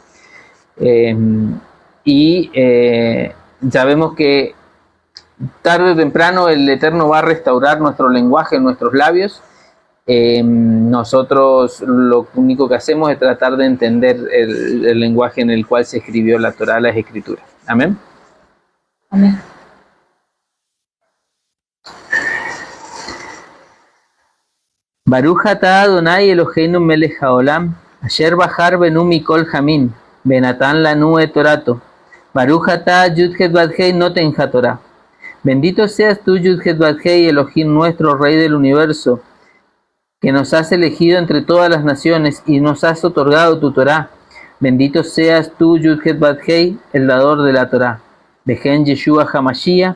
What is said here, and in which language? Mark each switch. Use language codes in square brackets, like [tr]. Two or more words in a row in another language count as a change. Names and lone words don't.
[es] Ya vemos que tarde o temprano el Eterno va a restaurar nuestro lenguaje, nuestros labios. Nosotros lo único que hacemos es tratar de entender el lenguaje en el cual se escribió la Torá, las Escrituras. Amén. Amén. [he] ברוך אתה אדני אלהינו מלך העולם, אשר בחר בנו מכל העמים, ונתן לנו את תורתו. ברוך אתה יוד הא ואו הא נותן התורה. [es] Bendito seas tú, [he] יוד הא ואו הא, [es] Elohim nuestro, Rey del universo, que nos has elegido entre todas las naciones y nos has otorgado tu Torá. Bendito seas tú, [he] יוד הא ואו הא, [es] el dador de la Torá. [he] בשם ישוע המשיח.